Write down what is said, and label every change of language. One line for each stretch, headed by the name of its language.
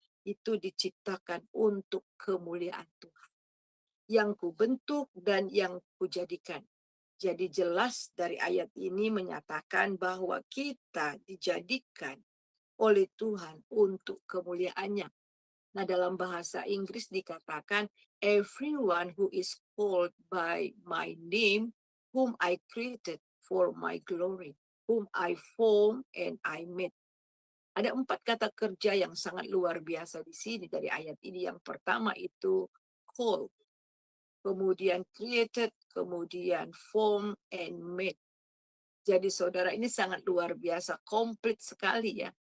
Indonesian: Itu diciptakan untuk kemuliaan Tuhan. Yang kubentuk dan yang kujadikan. Jadi jelas dari ayat ini menyatakan bahwa kita dijadikan oleh Tuhan untuk kemuliaannya. Nah, dalam bahasa Inggris dikatakan,
English: everyone who is called by my name, whom I created for my glory, whom I formed and I made.
Indonesian: Ada 4 kata kerja yang sangat luar biasa di sini dari ayat ini. Yang pertama itu called, kemudian created, kemudian formed and made. Jadi saudara, ini sangat luar biasa, komplit sekali ya.